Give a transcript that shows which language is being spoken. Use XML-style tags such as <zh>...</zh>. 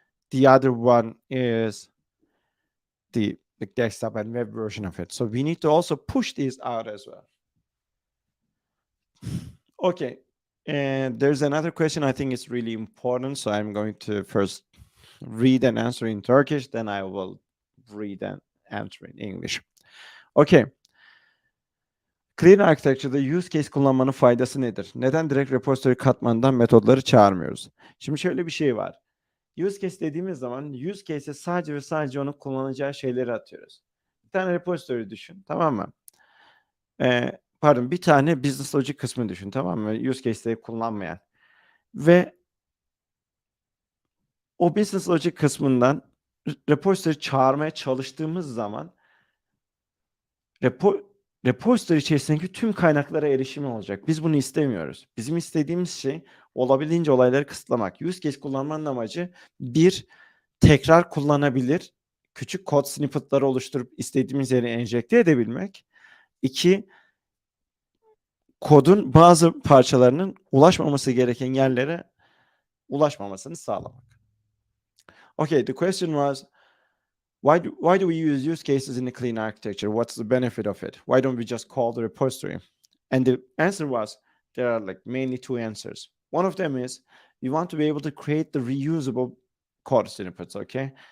<en>The other one is the desktop and web version of it. So we need to also push these out as well. Okay. And there's another question I think is really important. So I'm going to first read and answer in Turkish, then I will read and answer in English. Okay.</en> <tr>Clean Architecture'da use case kullanmanın faydası nedir? Neden direkt repository katmandan metodları çağırmıyoruz? Şimdi şöyle bir şey var. Use case dediğimiz zaman use case'e sadece ve sadece onun kullanacağı şeyleri atıyoruz. Bir tane repository düşün, tamam mı? Pardon, bir tane business logic kısmı düşün, tamam mı? Use case'leri kullanmayan. Ve o business logic kısmından repository çağırmaya çalıştığımız zaman repository içerisindeki tüm kaynaklara erişimi olacak. Biz bunu istemiyoruz. Bizim istediğimiz şey olabildiğince olayları kısıtlamak. Use case kullanmanın amacı bir, tekrar kullanabilir küçük kod snippet'ları oluşturup istediğimiz yere enjekte edebilmek. İki, kodun bazı parçalarının ulaşmaması gereken yerlere ulaşmamasını sağlamak.</tr> <en>Okay, the question was, why do we use cases in a clean architecture? What's the benefit of it? Why don't we just call the repository? And the answer was, there are like mainly two answers. One of them is we want to be able to create the reusable code snippets, okay?</en>